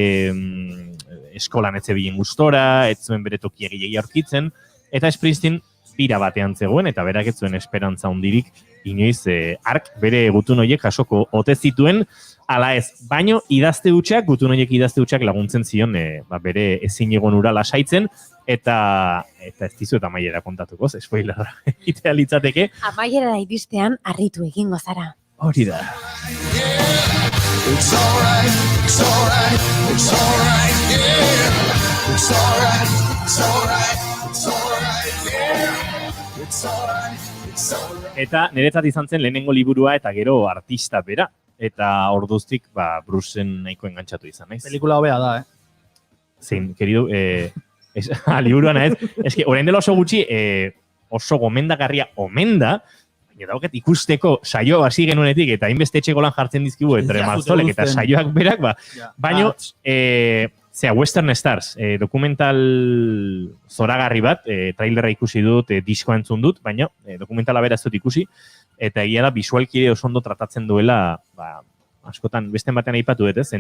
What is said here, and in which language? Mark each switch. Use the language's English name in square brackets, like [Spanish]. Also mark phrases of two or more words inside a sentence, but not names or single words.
[Basque] eskolan ez zebilen gustora, ez zuen bere tokia gehiagia aurkitzen, eta Springsteen bira batean zegoen, eta berak ez zuen esperantza hundirik inoiz ark bere gutun horiek jasoko ote zituen, ala ez, baino idazte hutsak, gutun horiek idazte hutsak laguntzen zion bere ezin egon ura lasaitzen, eta ez dizuet amaiera kontatuko, spoilerra egitea litzateke. Amaiera iristean harritu egingo zara. Hori da. [English] It's alright, it's alright, it's alright, yeah. It's alright, it's alright, it's alright, yeah. It's alright, it's alright. [Basque] Eta niretzat izan zen lehenengo liburua eta gero artista bera. Eta orduztik, Bruceen nahiko engantzatu izan, naiz? Pelikula hobea da, Zein, querido, liburuan ez. Ez que, orain dela oso gutxi, oso gomendagarria omen da, baina dauket ikusteko saio hasi genuenetik, eta hainbeste etxeko lan jartzen dizkigu, entre Marzolek eta saioak berak, baino, Western Stars, dokumental zoragarri bat, trailerra ikusi dut, diskoa entzun dut, baina dokumentala bera ez dut ikusi, eta egia da, bisualki oso ondo tratatzen duela, askotan, beste batean aipatu dut, ez?